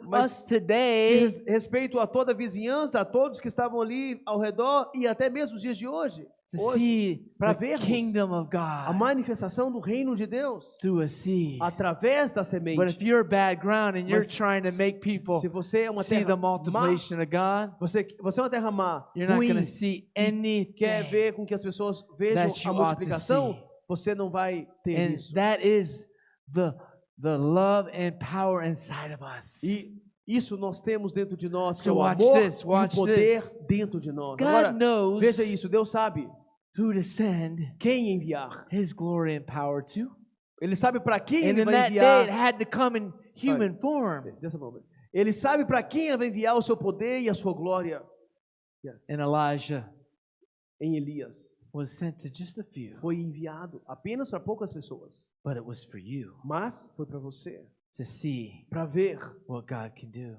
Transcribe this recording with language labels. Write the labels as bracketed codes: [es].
[pt] Mas [en] us today. [pt] Diz respeito a toda a vizinhança, a todos que estavam ali ao redor e até mesmo os dias de hoje. [en] To [pt] Hoje, [en] see [pt] para [en] the [pt] vermos [en] kingdom of [pt] a [en] God [pt] manifestação do reino de Deus [en] through a seed. [pt] através da [en] But [pt] semente. [en] if you're bad ground and you're [pt] Mas [en] trying to make people [pt] se você é uma [en] see the [pt] terra má, [en] multiplication of God, [pt] você é uma terra má, [en] you're not [pt] ruim, [en] going to see [pt] quer [en] anything. [pt] ver com que as pessoas vejam [en] that you [pt] a [en] ought to [pt] multiplicação, [en] see. [pt] você não vai ter [en] And [pt] isso. [en] that is the love and power inside of us. [pt] E isso nós temos dentro de nós, que é [en] So [pt] o [en] watch [pt] amor [en] this, [pt] e o [en] watch [pt] poder [en] this. [pt] dentro de nós. [en] God [pt] Agora, [en] knows [pt] veja isso, Deus sabe [en] who to send [pt] quem enviar. [en] His glory and power to. [pt] Ele sabe para quem [en] And [pt] ele [en] in [pt] vai [en] that day, it had to come in human form. Just a moment. [pt] Ele sabe para quem ele vai enviar o seu poder e a sua glória. [en] Yes. And Elijah [pt] Em Elias [en] was sent to just a few, [pt] foi enviado apenas para poucas pessoas, [en] but it was for you [pt] mas foi para você, [en] to see [pt] para ver [en] what God can do.